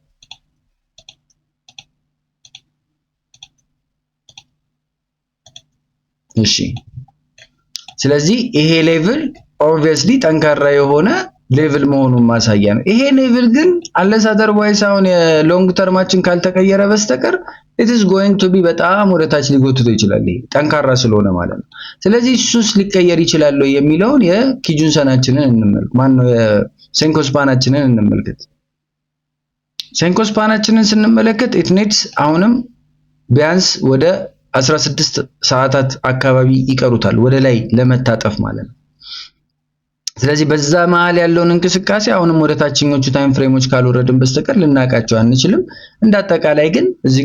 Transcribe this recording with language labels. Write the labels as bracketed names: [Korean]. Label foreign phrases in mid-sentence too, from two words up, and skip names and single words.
[Amharic] እሺ። ስለዚህ ይሄ ሌቭል obviously ጠንካራ የሆነ ሌቭል መሆኑን ማሳያ ነው። ይሄ ሌቭል ግን [English] unless otherwise [Amharic] አሁን የሎንግ ተርማችን ካልተቀየረ በስተቀር [English] it is going to be [Amharic] በጣም ወደታች ሊጎትቶ ይችላል ይሄ ጠንካራ ስለሆነ ማለት ነው። ስለዚህ እሱስ ሊቀየር ይችላል የሚለውን የኪጁንሰናችንን እንመልከት። ማን ነው የሴንኮስፓናችንን እንመልከት። ሴንኮስፓናችንን ስንመለከት [English] it needs [Amharic] አሁንም ቢያንስ ወደ 16 ሰዓታት አካባቢ ይቀሩታል ወደ ላይ ለመታጠፍ ማለት ነው። ስለዚህ በዛ መሃል ያለውን እንቅስቃሴ አሁንም ወደ ታችኞቹ [English] time frames [Amharic] ካልወረድን በስተቀር ልናቃቸው አንችልም። እንዳጠቃላይ ግን እዚህ